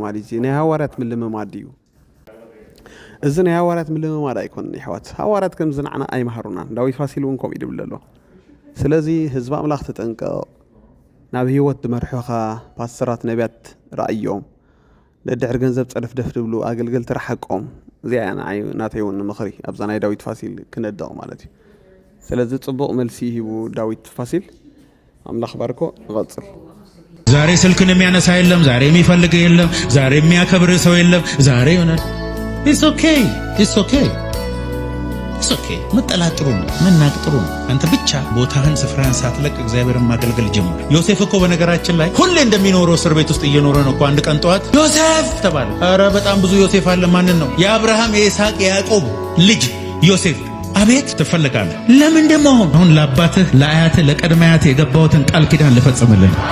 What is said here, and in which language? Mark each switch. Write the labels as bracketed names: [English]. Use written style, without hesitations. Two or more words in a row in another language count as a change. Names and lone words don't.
[Tigrinya] ድመፀ ምልምማድ እዚ ናይ ሐዋርያት ምልምማድ እዩ እዚ ናይ ሃዋርያት ምልምማድ ኣይኮነን ይሕዋት ሃዋርያት ከም ዝንዓና ኣይመሃሩናን ዳዊት ፋሲል እውን ከምኡ ይብል ኣሎ ስለዚ ህዝቢ ኣምላኽ ተጠንቀቕ ናብ ህይወት ድመርሑኻ ፓስተራት ነቢያት ራእዮም ለድሕር ገንዘብ ፀደፍደፍ ድብሉ ኣገልገልቲ ረሓቆም እዚኣ ናተይ እውን ምኽሪ ኣብዛ ናይ ዳዊት ፋሲል ክነድቕ ማለት እዩ ስለዚ ጽቡቕ መልሲ ሂቡ ዳዊት ፋሲል አምላክ ባርኮ ንቀጽል [Amharic] ዛሬ ስልክን የሚያነሳ የለም ዛሬ የሚፈልግ የለም ዛሬ የሚያከብር ሰው የለም ዛሬ ይሆናል [English] it's okay [Amharic] መጠላት ጥሩ ነው መናቅ ጥሩ ነው አንተ ብቻ ቦታህን ስፍራህን ሳትለቅ እግዚአብሔርን ማገልገል ጀምር ዮሴፍ እኮ በነገራችን ላይ ሁሌ እንደሚኖረው እስር ቤት ውስጥ እየኖረ ነው እኮ አንድ ቀን ጠዋት ዮሴፍ ተባለ ኧረ በጣም ብዙ ዮሴፍ አለ ማንን ነው የአብርሃም የይስሐቅ የያዕቆብ ልጅ ዮሴፍ አቤት ትፈልጋለህ ለምን ደሞ አሁን ለአባትህ ለአያትህ ለቀድመ አያትህ የገባሁትን ቃል ኪዳን ልፈጽምልህ